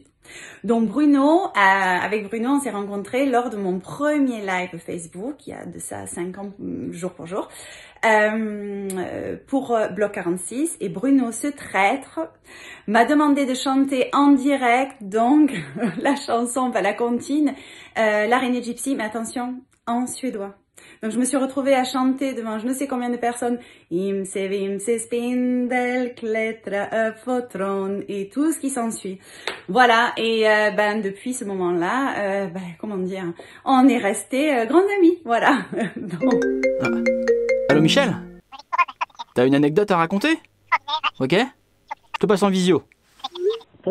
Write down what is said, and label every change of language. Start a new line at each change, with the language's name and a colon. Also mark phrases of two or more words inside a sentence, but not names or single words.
French: Donc avec Bruno, on s'est rencontrés lors de mon premier live Facebook, il y a de ça 5 ans, jour pour jour, pour Bloc 46, et Bruno, ce traître, m'a demandé de chanter en direct, donc la chanson, la comptine, l'araignée gypsy, mais attention, en suédois. Donc je me suis retrouvée à chanter devant je ne sais combien de personnes,
Swedish: Imse vimse spindel klättra upp på tron,
French: et tout ce qui s'ensuit. Voilà, et depuis ce moment-là, comment dire, on est restés grands amis, voilà. Donc... Allô Michel? T'as une anecdote à raconter? Ok? Je te passe en visio.